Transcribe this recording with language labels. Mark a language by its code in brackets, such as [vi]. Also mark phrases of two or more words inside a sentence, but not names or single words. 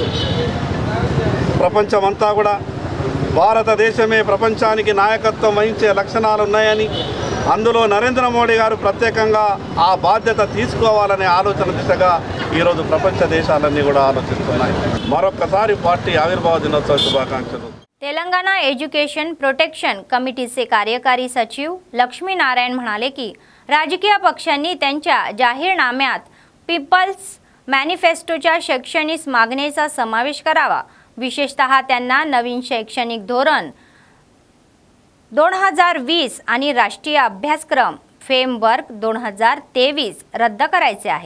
[te] ప్రపంచమంతా కూడా భారతదేశమే ప్రపంచానికి నాయకత్వం వహించే లక్షణాలు ఉన్నాయని, అందులో నరేంద్ర మోడీ గారు ప్రత్యేకంగా ఆ బాధ్యత తీసుకోవాలనే ఆలోచన దిశగా ఈరోజు ప్రపంచ దేశాలన్నీ కూడా ఆలోచిస్తున్నాయి। మరొకసారి పార్టీ ఆవిర్భావ దినోత్సవ శుభాకాంక్షలు। [mr] तेलंगणा एज्युकेशन प्रोटेक्शन कमिटीचे कार्यकारी सचिव लक्ष्मी नारायण म्हणाले की राजकीय पक्षांनी त्यांच्या जाहीरनाम्यात पीपल्स मॅनिफेस्टोच्या शैक्षणिक मागणीचा समावेश करावा। विशेषतः त्यांना नवीन शैक्षणिक धोरण 2020 आणि राष्ट्रीय अभ्यासक्रम फ्रेमवर्क 2023 रद्द करायचे आहे।